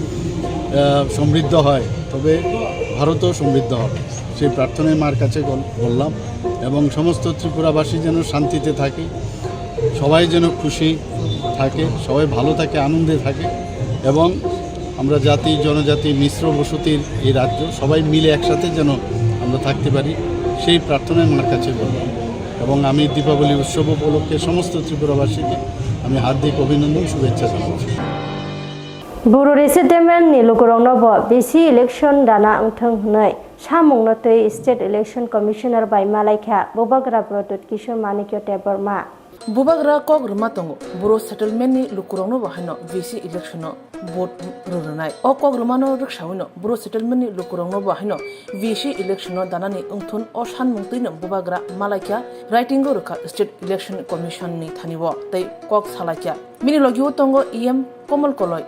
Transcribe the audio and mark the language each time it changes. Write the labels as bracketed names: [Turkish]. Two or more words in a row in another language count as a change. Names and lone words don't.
[Bangla] সমৃদ্ধ হয় তবে ভারতও সমৃদ্ধ হবে সেই প্রার্থনায় মার কাছে বললাম এবং সমস্ত ত্রিপুরাবাসী যেন শান্তিতে থাকে সবাই যেন খুশি থাকে সবাই ভালো থাকে আনন্দে থাকে এবং আমরা জাতি জনজাতি মিশ্র বসতির এই রাজ্য সবাই মিলে একসাথে যেন আমরা থাকতে পারি সেই প্রার্থনায় মার কাছে বললাম এবং আমি দীপাবলি উৎসব উপলক্ষে সমস্ত ত্রিপুরাবাসীকে আমি হার্দিক অভিনন্দন শুভেচ্ছা জানাচ্ছি [Kok Borok] Buru resettlement ni lukurongno bo [English] BC election [Kok Borok] dana ungthang hnai samungno tei [English] state election commissioner [Kok Borok] bai malaikha bobagra product kishor manikyo teborma Bubagra Koktwma tongo Buro settlement ni lukurongno bahino [English] BC election vote [Kok Borok] rurnai o Koktwma no rukshawino Buro settlement ni lukurongno bahino [English] BC election [Kok Borok] danani ungthun o sanmungtino Bubagra malaikha writing go rukha [English] state election commission [Kok Borok] ni thanibo tei kok salakya mini logio tongo em Komal Koloi